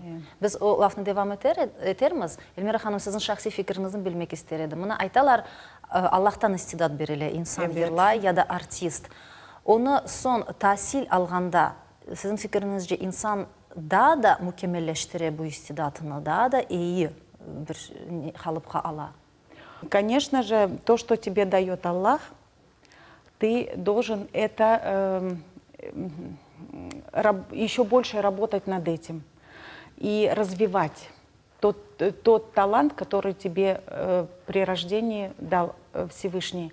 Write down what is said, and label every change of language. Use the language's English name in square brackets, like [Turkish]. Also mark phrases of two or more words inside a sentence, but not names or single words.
[Crimean Tatar] Biz o lafını devam etermiz. Elmira Hanım, sizin şahsi fikrinizi bilmek isterim. Buna aytalar Allah'tan istidat beriyle insan yırla ya da artist. Onu son tahsil alganda sizin fikrinizce insan daha da mükemmelleştirir bu istidatını, daha da iyi bir kalıpka ala. [Russian] Конечно же, то, что тебе дает Аллах, ты должен это еще больше работать над этим и развивать тот талант, который тебе при рождении дал Всевышний.